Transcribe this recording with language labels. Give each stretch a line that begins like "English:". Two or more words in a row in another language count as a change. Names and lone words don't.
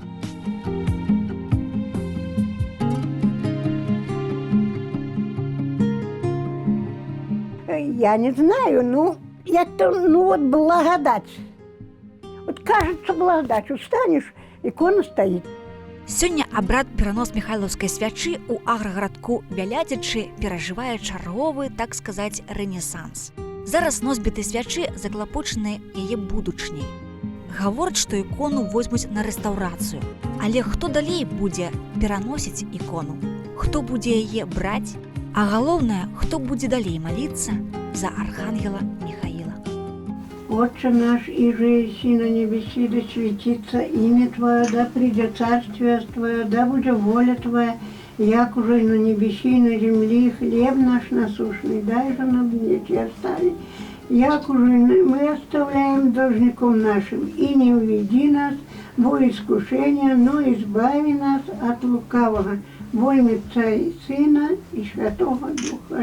Russian: Я не знаю, вот благодать. Вот кажется благодать. Устанешь, икона стоит.
Belarusian: Сёння абрад перанос міхайлаўскай свячы ў аграгарадку Вялятічы перажывае чарговы, так сказаць, рэнесанс. Зараз носьбіты свячы заклапочаныя яе будучняй. Гавораць, што ікону возьмуць на рэстаўрацыю. Але хто далей будзе пераносіць ікону? Хто будзе яе браць? А галоўнае, хто будзе далей маліцца за архангела Михаила?
Church Slavic: Отче наш, иже еси на небеси, да светится имя Твое, да придет царствие Твое, да будет воля Твоя, як уже и на небеси, и на земле, хлеб наш насущный, дай же нам днесь и остави, як уже мы оставляем должником нашим, и не уведи нас во искушение, но избави нас от лукавого, во имя Отца и Сына и Святого Духа.